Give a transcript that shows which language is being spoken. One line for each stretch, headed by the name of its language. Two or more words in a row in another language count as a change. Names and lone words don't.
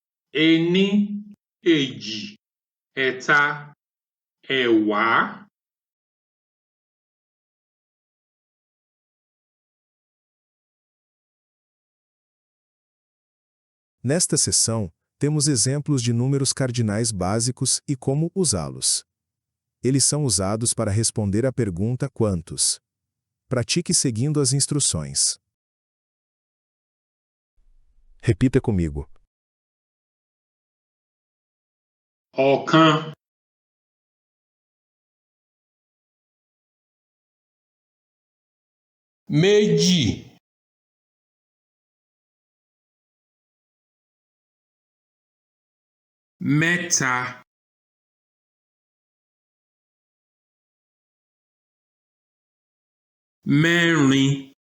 Yoruba: ení, èjì, ẹ̀ta, ẹ̀wá.
Portuguese: Nesta seção, temos exemplos de números cardinais básicos e como usá-los. Eles são usados para responder à pergunta quantos. Pratique seguindo as instruções. Repita comigo.
Yoruba: Ọ̀kan, méjì, mẹ́ta, mẹ́rin,